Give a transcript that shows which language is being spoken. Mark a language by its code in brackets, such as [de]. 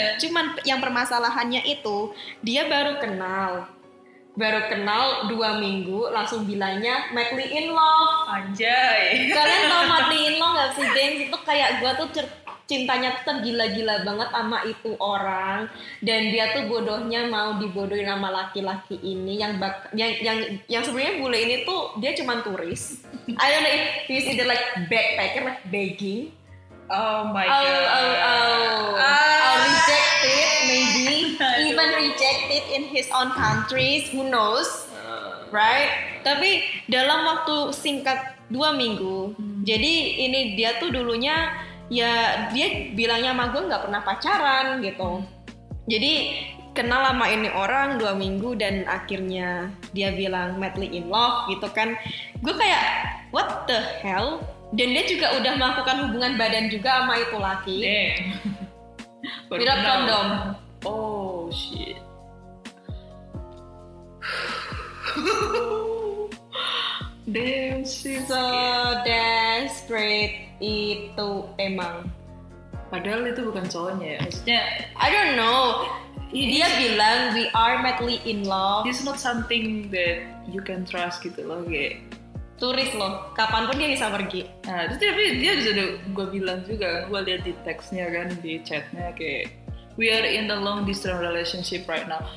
[id] Cuman yang permasalahannya itu dia baru kenal 2 minggu langsung bilangnya [en] madly in love. [id] Anjay. Kalian tau [en] madly in love [id] gak sih, gengs? Itu kayak gue tuh cintanya tuh tergila-gila banget sama itu orang, dan dia tuh bodohnya mau dibodohin sama laki-laki ini yang sebenarnya bule ini tuh dia cuman turis. [en] I don't know if he's either like backpacker, like begging. Oh my god. Rejected, maybe even rejected in his own countries, who knows, right? [id] Tapi dalam waktu singkat 2 minggu, jadi ini dia tuh dulunya ya dia bilangnya sama gue nggak pernah pacaran gitu. Jadi kenal sama ini orang 2 minggu dan akhirnya dia bilang [en] madly in love [id] gitu kan. Gue kayak [en] what the hell? [id] Dan dia juga udah melakukan hubungan badan juga sama itu laki. [en] Without kondom. Oh shit. Damn, so desperate [id] itu emang. Padahal itu bukan cowoknya ya. Maksudnya [en] I don't know. Dia bilang we are madly in love. It's not something that you can trust [id] gitu loh, kayak turis loh, kapanpun dia bisa pergi. Nah, tapi dia juga gue bilang juga, gue lihat di teksnya kan, di chatnya kayak [en] we are in a long distance relationship right now.